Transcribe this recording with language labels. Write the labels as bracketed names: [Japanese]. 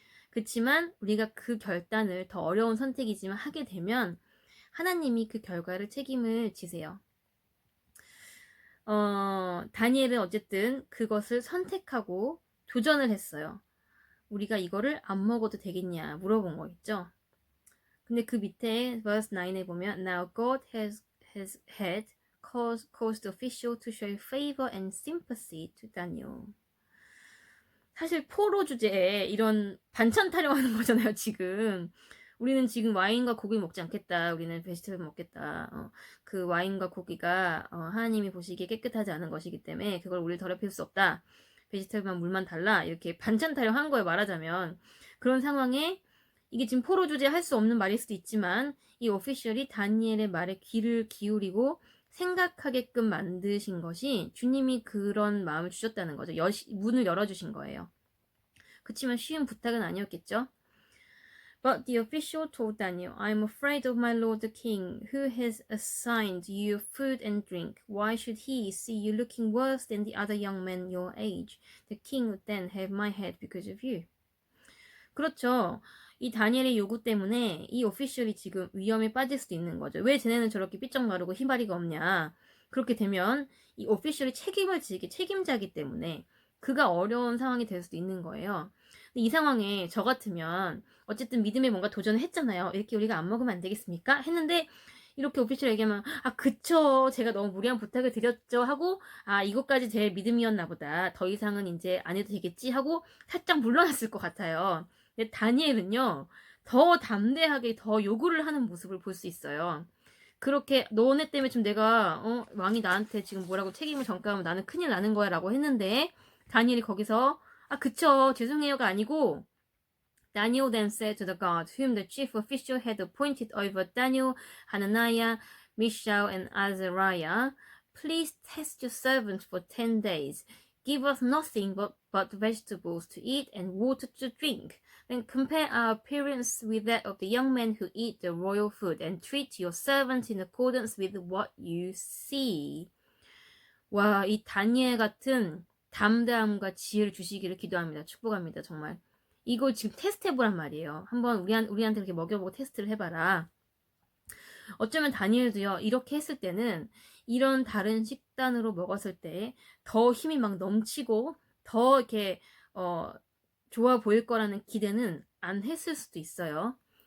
[Korean] 그렇지만 우리가 그 결단을 더 어려운 선택이지만 하게 되면 하나님이 그 결과를 책임을 지세요. 다니엘은 어쨌든 그것을 선택하고 도전을 했어요. 우리가 이거를 안 먹어도 되겠냐 물어본 거겠죠. 근데 그 밑에 [English] verse 9에 보면 Now God has had caused the official to show favor and sympathy to Daniel. [Korean] 사실 포로 주제에 이런 반찬 타령하는 거잖아요, 지금. 우리는 지금 와인과 고기 먹지 않겠다. 우리는 베지터블 먹겠다. 그 와인과 고기가 하나님이 보시기에 깨끗하지 않은 것이기 때문에 그걸 우리 더럽힐 수 없다. 베지터블만 물만 달라. 이렇게 반찬 타령한 거에 말하자면 그런 상황에 이게 지금 포로 주제 할 수 없는 말일 수도 있지만 이 오피셜이 다니엘의 말에 귀를 기울이고 생각하게끔 만드신 것이 주님이 그런 마음을 주셨다는 거죠. 문을 열어주신 거예요. 그치만 쉬운 부탁은 아니었겠죠. [English] But the official told Daniel, I'm afraid of my lord the king, who has assigned you food and drink. Why should he see you looking worse than the other young men your age? The king would then have my head because of you. [Korean] 그렇죠. 이 다니엘의 요구 때문에 이 오피셜이 지금 위험에 빠질 수도 있는 거죠. 왜 쟤네는 저렇게 삐쩍 마르고 희바리가 없냐. 그렇게 되면 이 오피셜이 책임을 지기 책임자기 때문에 그가 어려운 상황이 될 수도 있는 거예요. 이 상황에 저 같으면 어쨌든 믿음에 뭔가 도전을 했잖아요. 이렇게 우리가 안 먹으면 안 되겠습니까? 했는데 이렇게 오피셜 얘기하면 그쵸, 제가 너무 무리한 부탁을 드렸죠 하고 이것까지 제 믿음이었나 보다, 더 이상은 이제 안 해도 되겠지 하고 살짝 물러났을 것 같아요. 근데 다니엘은요 더 담대하게 더 요구를 하는 모습을 볼 수 있어요. 그렇게 너네 때문에 지금 내가 왕이 나한테 지금 뭐라고 책임을 전가하면 나는 큰일 나는 거야 라고 했는데 다니엘이 거기서 그쵸, 죄송해요가 아니고 [English] Daniel then said to the guard, whom the chief official had appointed over Daniel, Hananiah, Mishael, and Azariah, please test your servants for 10 days. Give us nothing but vegetables to eat and water to drink. Then compare our appearance with that of the young men who eat the royal food, and treat your servants in accordance with what you see. [Korean] 와, 이 다니엘 같은 담대함과 지혜를 주시기를 기도합니다. 축복합니다. 정말. 이걸 지금 테스트 해보란 말이에요. 한번 우리한테 이렇게 먹여보고 테스트를 해봐라. 어쩌면 다니엘도요, 이렇게 했을 때는 이런 다른 식단으로 먹었을 때 더 힘이 막 넘치고 더 이렇게 좋아 보일 거라는 기대는 안 했을 수도 있어요.